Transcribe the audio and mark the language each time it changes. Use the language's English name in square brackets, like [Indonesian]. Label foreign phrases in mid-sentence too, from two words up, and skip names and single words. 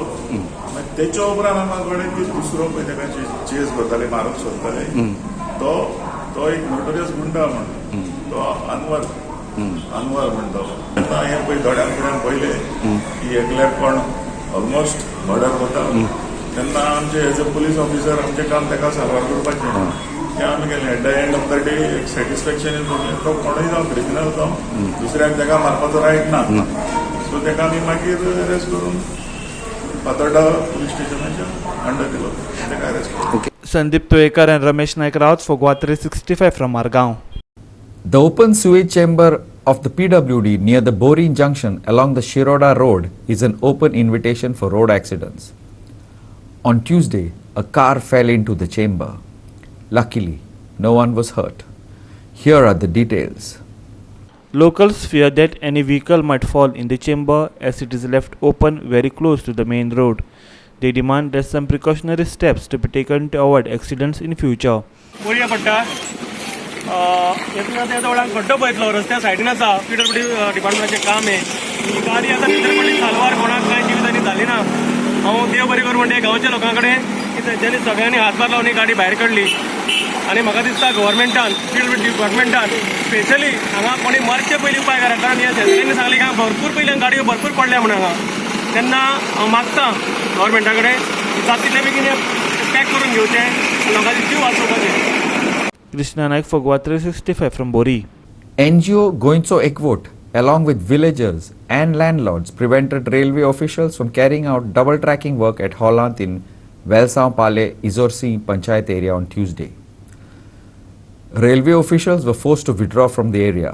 [Konkani] मागीर तेच्या उपरांत आमकां कळ्ळें की दुसरो पळय तेका चेस करताले, मारूंक सोदताले, तो एक नोटोरियस गुंडा म्हण, तो अनवर म्हणतो. तेन्ना हें पळय दोळ्यान फुड्यान पयलें की एकल्याक कोण [English] almost murder [Konkani] करता, तेन्ना आमचे [English] as a police officer [Konkani] आमचें काम तेका सारवार करपाचें. तें आमी केलें. [English] at the end of the day [Konkani] एक सॅटिस्फॅक्शन येतलें, तो कोणूय जावं क्रिमिनल जावं दुसऱ्याक तेका मारपाचो रायट ना. सो तेका आमी मागीर अरेस्ट करून फातोड्डा पुलीस स्टेशनाच्या अंडर दिलो, तेका अरेस्ट केलो. [English] Sandeep Toekar and Ramesh Naik Raut for GOA 365 from Margaon. The open sewage chamber of the PWD near the Borin junction along the Shiroda road is an open invitation for road accidents. On Tuesday, a car fell into the chamber. Luckily, no one was hurt. Here are the details. Locals fear that any vehicle might fall in the chamber as it is left open very close to the main road. They demand that some precautionary steps to be taken to avoid accidents in future. [Konkani] बोरिया पट्टा येतना त्या जवळ खड्डो पळयतलो रस्त्या सायडीन आसा पीडब्ल्यूडी डिपार्टमेंटाचें काम आहे ही गाडी आतां भितर पडली सालवार कोणाक कांय जिवितांनी जाली ना हांव देव बरें करूं म्हणटा गांवच्या लोकां कडेन की तेंच्यांनी सगळ्यांनी हातभार लावन ही गाडी भायर काडली आनी म्हाका दिसता गव्हर्मेंटान पीडब्ल्यूडी डिपार्टमेंटान स्पेशली हांगा कोणी मरचे पयलीं उपाय करा कारण ह्या शेतकऱ्यांनी सांगलें की हांगा भरपूर पयलीं गाडयो भरपूर पडल्या म्हणून हांगा तेन्ना हांव मागतां गव्हर्मेंटा कडेन जाता तितले बेगीन पॅक करून घेवचें लोकांचे जीव वाचोवपाचे. [English] Krishna Naik for GOA 365 from Bori. NGO Goinso Ekvot, along with villagers and landlords, prevented railway officials from carrying out double tracking work at Holland in Velsampale Izorsi Panchayat area on Tuesday. Railway officials were forced to withdraw from the area.